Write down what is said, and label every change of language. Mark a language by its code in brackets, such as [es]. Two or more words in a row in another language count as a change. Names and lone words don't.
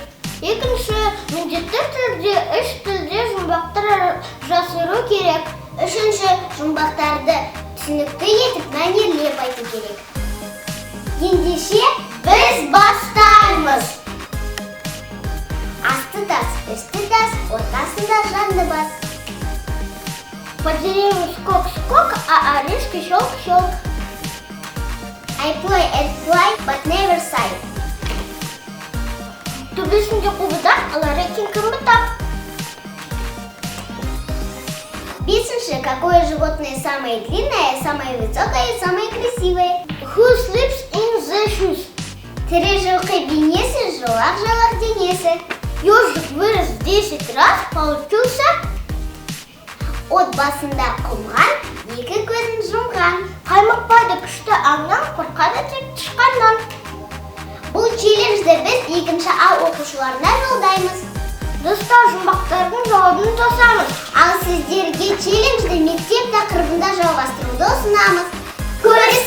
[kk] Екінші, міндетті түрде 3 тілде жұмбақтар жасыру керек. Үшінші, жұмбақтарды түсінікті етіп мәнерлеп айту керек. Ендеше біз бастаймыз. Асты тас, үсті тас, ортасында жанды бас. [ru] По дереву скок-скок, а орешки щелк-щелк. [en] I play and fly, but never sigh. [kk] Төбесінде қубыдақ, алар екен кім бұтақ. Бесінші, [ru] какое животное самое длинное, самое высокое и самое красивое? [en] Who sleeps in the shoes? [kk] Тірі жылқы бейнесі, жылақ-жылақ денесі. [ru] Ежик вырос 10 раз, получился. [kk] От басында құмған, екі көзін жұмған. Қаймықпайды күшті аңнан, қорқады тек тышқаннан. Бұл челленджді біз екінші А оқушыларына жолдаймыз. Достар, жұмбақтардың жауабын тосамыз. Ал сіздерге челленджді мектеп тақырыбында жалғастыруды ұсынамыз.